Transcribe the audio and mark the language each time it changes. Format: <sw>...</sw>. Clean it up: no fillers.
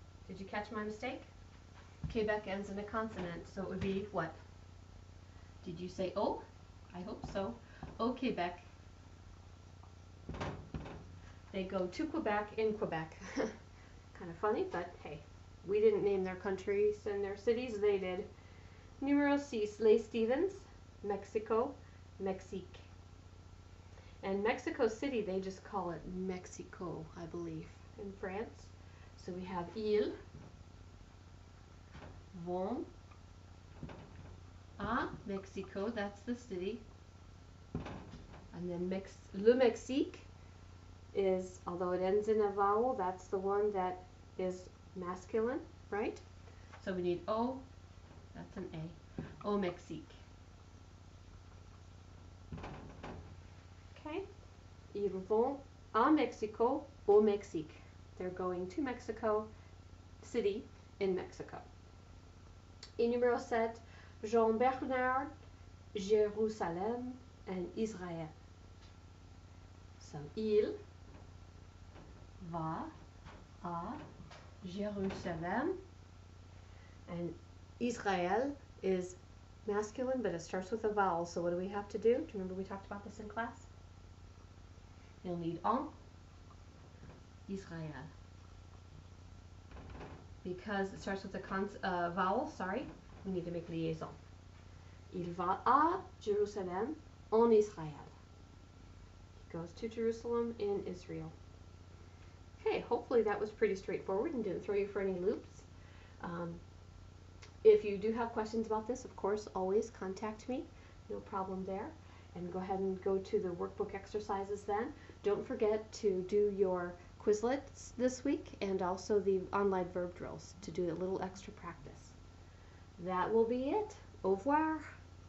<en>Did you catch my mistake? Quebec ends in a consonant, so it would be what? Did you say O? I hope so.</en> <fr>Au Québec.</fr> <en>They go to Quebec in Quebec. Kind of funny, but hey, we didn't name their countries and their cities, they did.</en> <fr>Numéro 6, Les Stevens, Mexico, Mexique.</fr> <en>And Mexico City, they just call it Mexico, I believe, in France. So we have</en> <fr>ils vont à Mexico,</fr> <en>that's the city. And then</en> <fr>le Mexique</fr> <en>is, although it ends in a vowel, that's the one that is masculine, right? So we need O, that's an A,</en> <fr>au Mexique. Okay, ils vont à Mexico, au Mexique.</fr> <en>They're going to Mexico City in Mexico.</en> <fr>Et numéro 7, Jean-Bernard, Jérusalem,</fr> <en>and</en> <fr>Israël.</fr> <en>So,</en> <fr>il va à Jérusalem,</fr> <en>and Israel is masculine, but it starts with a vowel. So what do we have to do? Do you remember we talked about this in class? You'll need</en> <fr>en Israël.</fr> <en>Because it starts with a vowel, sorry, we need to make liaison.</en> <fr>Il va à Jérusalem en Israël.</fr> <en>He goes to Jerusalem in Israel. Okay, hopefully that was pretty straightforward and didn't throw you for any loops. If you do have questions about this, of course, always contact me. No problem there. And go ahead and go to the workbook exercises then. Don't forget to do your Quizlets this week and also the online verb drills to do a little extra practice. That will be it.</en> <fr>Au revoir.</fr>